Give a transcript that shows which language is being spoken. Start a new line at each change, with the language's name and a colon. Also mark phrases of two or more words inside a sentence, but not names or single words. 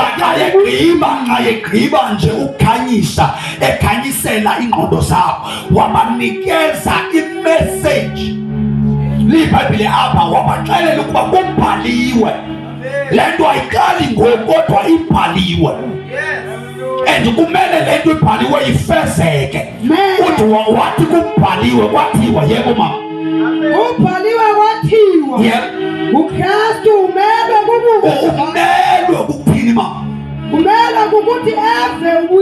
Xhosa: ayegqiba nje ukukhanyisa, ekhanyisela ingqondo zabo, wabanikeza imessage. iBhayibhile apha wabaxelela ukuba kubhaliwe. Le nto ayiqali ngoku kodwa ibhaliwe, and kumele le nto ibhaliwe ifezeke. Uthi wathi kubhaliwe kwathiwa. Yebo mama, kubhaliwe kwathiwa. uKristu umele ukuthini mama? umele ukuthi eve